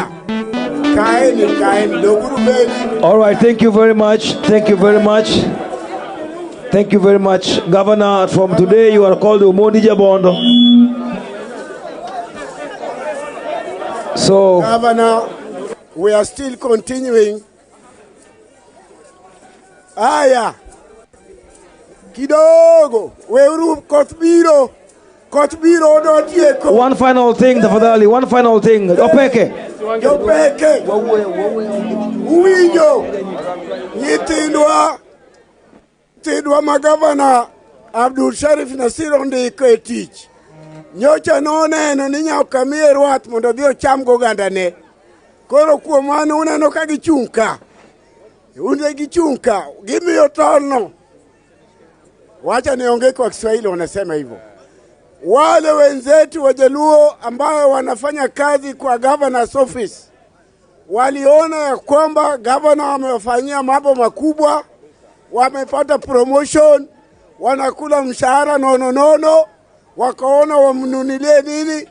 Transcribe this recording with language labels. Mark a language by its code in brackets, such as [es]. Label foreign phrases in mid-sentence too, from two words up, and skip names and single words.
[luo] Kaeni doguru bedi. [en] All right, thank you very much. Governor, from today you are called Umodi Jabondo. So, Governor, we are still continuing. [sw] Aya. Kidogo. [luo] Weuru kotbiro do tieko. [en] one final thing, [sw] tafadhali, Opeke. [luo] Uwinjo. Nyithindwa magavana Abdul Sharif Nasir ondiko e tich. Nyocha noneno ni nyaka miye rwath mondo dhi ocham gogandane. Koro kuom mano uneno ka gichung' ka. Gimiyo tolno. [sw] Wacha niongee kwa Kiswahili wanasema hivyo. Wale wenzetu wajaluo ambao wanafanya kazi kwa [en] governor's office [sw] waliona ya kwamba governor amewafanyia mambo makubwa, wamepata promotion, wanakula mshahara nono, wakaona wamnunulie nini?